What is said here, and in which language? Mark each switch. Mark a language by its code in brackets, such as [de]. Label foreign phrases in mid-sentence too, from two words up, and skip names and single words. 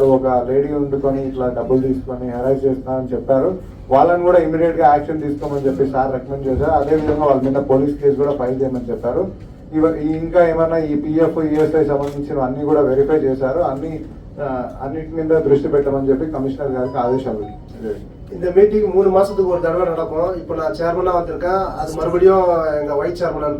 [te] ఒక లేడీ ఉండుకొని ఇట్లా డబ్బులు తీసుకొని హెరాస్ చేస్తున్నారని చెప్పారు. వాళ్ళని కూడా ఇమీడియట్ గా యాక్షన్ తీసుకోమని చెప్పి సార్ రికమెండ్ చేశారు. అదేవిధంగా వాళ్ళ మీద [en] police case [te] కూడా ఫైల్ చేయమని చెప్పారు. ఇంకా ఏమన్నా ఈ పిఎఫ్, ఈఎస్ఐ సంబంధించిన అన్ని కూడా వెరిఫై చేశారు. అన్నిటి మీద దృష్టి పెట్టమని చెప్పి కమిషనర్ గారికి ఆదేశాలు. [ta] இந்த மீட்டிங் 3 மாசத்துக்கு ஒரு தடவை நடக்கும். இப்போ நான் சேர்மனா வந்திருக்கேன். அது மறுபடியும் எங்க [en] vice chairman